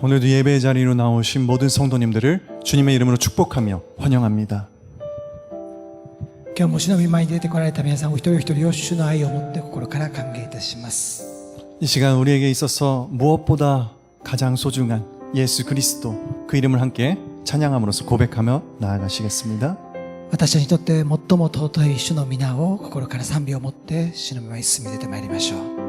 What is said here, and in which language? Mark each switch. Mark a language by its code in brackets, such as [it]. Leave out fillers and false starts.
[ko] 오늘도 예배의 자리로 나오신 모든 성도님들을 주님의 이름으로 축복하며 환영합니다. [ja] 今日も主の御前に出てこられた皆さんお一人お一人を主の愛を持って心から歓迎いたします。 [ko] 이 시간 우리에게 있어서 무엇보다 가장 소중한 예수 그리스도 그 이름을 함께 찬양함으로써 고백하며 나아가시겠습니다. [ja] 私たちにとって最も尊い主の皆を心から賛美を持って主の御前に進み出てまいりましょう。